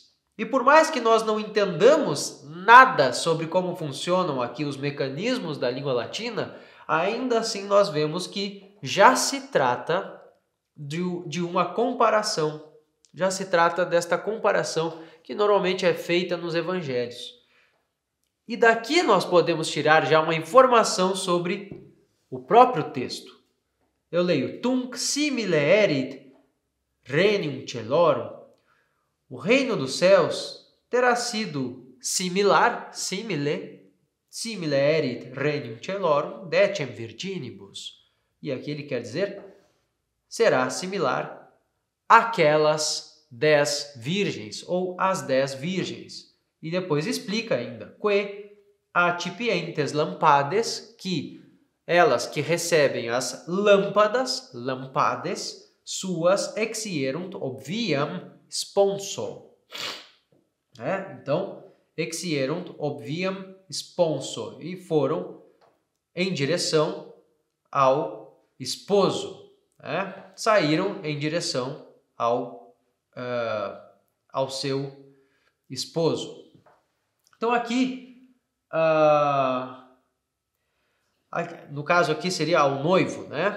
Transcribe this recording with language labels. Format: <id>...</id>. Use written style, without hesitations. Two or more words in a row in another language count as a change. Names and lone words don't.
<pt>E por mais que nós não entendamos nada sobre como funcionam aqui os mecanismos da língua latina, ainda assim nós vemos que já se trata de uma comparação. Já se trata desta comparação que normalmente é feita nos evangelhos. E daqui nós podemos tirar já uma informação sobre o próprio texto. Eu leio:</pt> <la>Tunc simile erit regnum celorum.</la> <pt>O reino dos céus terá sido similar,</pt> <la>simile erit regnum celorum decem virginibus.</la> <pt>E aqui ele quer dizer, será similar àquelas 10 virgens, ou às 10 virgens. E depois explica ainda,</pt> <la>que acipientes lampades,</la> <pt>que elas que recebem as lâmpadas,</pt> <la>lampades, suas exierunt obviam sponso. Então, exierunt obviam sponso,</la> <pt>e foram em direção ao esposo. Saíram em direção ao seu esposo. Então aqui, no caso aqui seria ao noivo, né?</pt>